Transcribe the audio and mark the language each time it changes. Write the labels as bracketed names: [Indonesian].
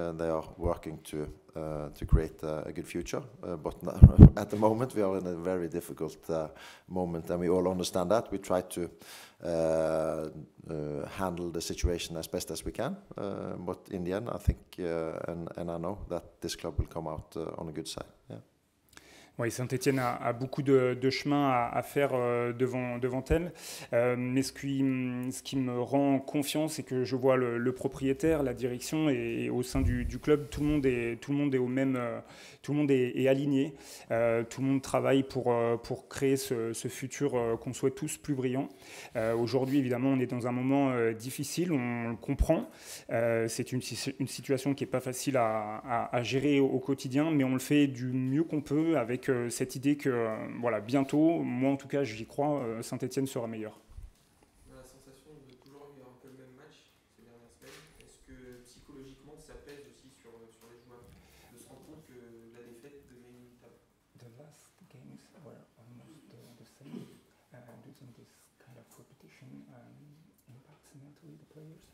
[English] They are working to create a good future, but at the moment we are in a very difficult moment, and we all understand that. We try to handle the situation as best as we can, but in the end I think and I know that this club will come out on a good side. Yeah. [French] Oui, Saint-Étienne a beaucoup de chemin à faire devant elle, mais ce qui me rend confiance, c'est que je vois le propriétaire, la direction, et au sein du club, tout le monde est au même, tout le monde est aligné, tout le monde travaille pour créer ce futur qu'on souhaite tous plus brillant. Aujourd'hui, évidemment, on est dans un moment difficile, on le comprend. C'est une situation qui n'est pas facile à gérer au quotidien, mais on le fait du mieux qu'on peut avec cette idée que bientôt, moi en tout cas j'y crois, Saint-Étienne sera meilleur. On a la sensation de toujours avoir un peu le même match ces dernières semaines. Est-ce que psychologiquement ça pèse aussi sur les joueurs, de se rendre compte que la défaite devient inévitable? [English] The last games were almost the same. Do you think this kind of repetition impacts mentally the players?